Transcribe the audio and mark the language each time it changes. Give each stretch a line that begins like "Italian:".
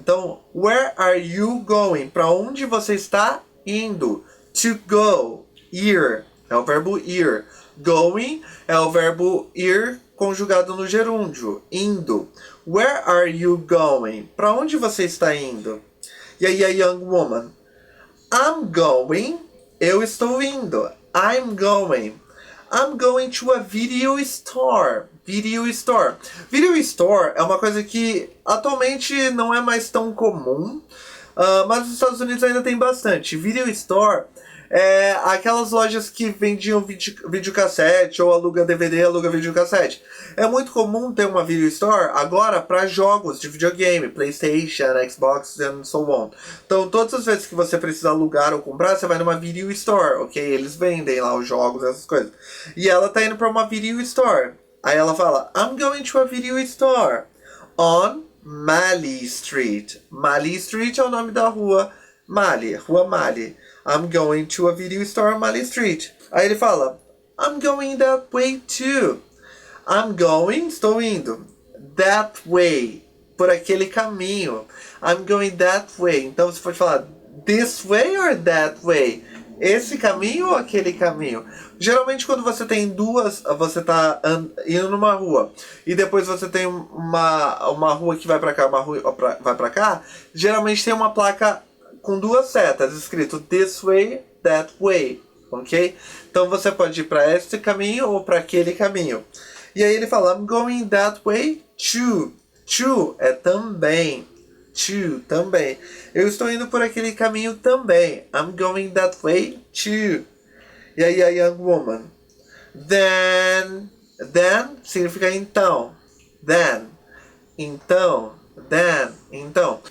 Portuguese: Então,
English: where are you going?
Portuguese: Para onde você está indo?
English: To go,
Portuguese: ir, é o verbo ir. Going é o verbo ir conjugado no gerúndio, indo.
English: Where are you going?
Portuguese: Para onde você está indo? E aí
English: a young woman, I'm going,
Portuguese: eu estou indo.
English: I'm going to a video store. Video store.
Portuguese: Video store é uma coisa que atualmente não é mais tão comum, mas nos Estados Unidos ainda tem bastante. Video store é aquelas lojas que vendiam videocassete ou aluga DVD, aluga videocassete. É muito comum ter uma video store agora para jogos de videogame, PlayStation, Xbox and so on. Então, todas as vezes que você precisa alugar ou comprar, você vai numa video store, ok? Eles vendem lá os jogos, essas coisas. E ela tá indo para uma video store. Aí ela fala,
English: I'm going to a video store on Malley Street.
Portuguese: Malley Street é o nome da rua Malley, Rua Malley.
English: I'm going to a video store on Malley Street.
Portuguese: Aí ele fala,
English: I'm going that way too. I'm going,
Portuguese: estou indo.
English: That way,
Portuguese: por aquele caminho.
English: I'm going that way.
Portuguese: Então você pode falar
English: this way or that way.
Portuguese: Esse caminho ou aquele caminho? Geralmente quando você tem duas, você tá indo numa rua e depois você tem uma rua que vai para cá, uma rua vai para cá, geralmente tem uma placa com duas setas escrito
English: this way, that way,
Portuguese: ok? Então você pode ir para este caminho ou para aquele caminho. E aí ele fala,
English: I'm going that way too.
Portuguese: To é também. To, também. Eu estou indo por aquele caminho também.
English: I'm going that way too.
Portuguese: E aí
English: a young woman.
Portuguese: Then significa então. Then. Então. Then. Então.